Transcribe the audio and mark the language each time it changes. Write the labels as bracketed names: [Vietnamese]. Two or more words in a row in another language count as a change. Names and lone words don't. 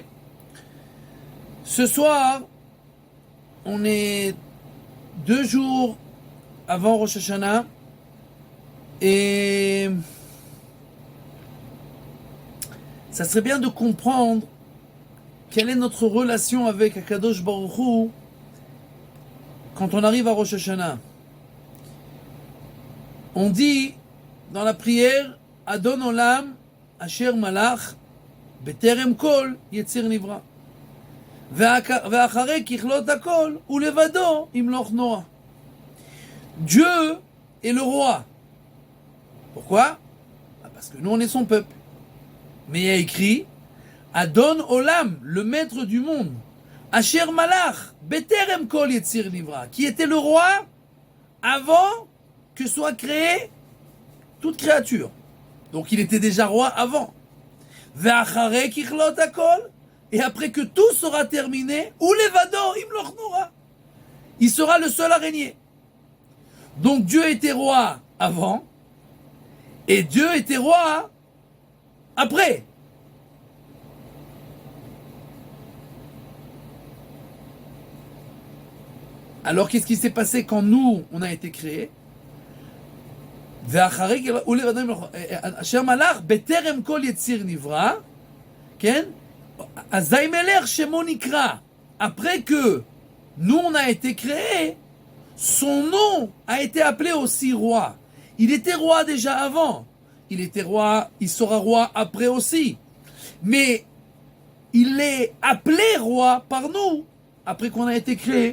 [French] Ce soir, on est 2 jours avant Rosh Hashanah et ça serait bien de comprendre quelle est notre relation avec [Hebrew] הקדוש ברוך הוא [French] quand on arrive à Rosh Hashanah. On dit dans la prière [Hebrew] אדון עולם אשר מלך בטרם כל יציר נברא. ואחרי ככלות הכל, ולבדו ימלוך נורא. [French] Dieu est le roi. Pourquoi? Parce que nous on est son peuple. Mais il y a écrit Adon Olam, le maître du monde, [Hebrew] אשר מלך, בטרם כל יציר נברא, [French] qui était le roi avant que soit créée toute créature. Donc il était déjà roi avant. [Hebrew] ואחרי ככלות הכל, [French] et après que tout sera terminé, ou [Hebrew] לבדו ימלוך נורא, [French] il sera le seul à régner. Donc Dieu était roi avant, et Dieu était roi après. Alors qu'est-ce qui s'est passé quand nous, on a été créés? [Hebrew] אשר מלך בטרם כל יציר נברא, כן? אזי מלך שמו נקרא. [French] Après que nous on a été créés, son nom a été appelé aussi roi. Il était roi déjà avant. Il était roi, il sera roi après aussi. Mais il est appelé roi par nous, après qu'on a été créé.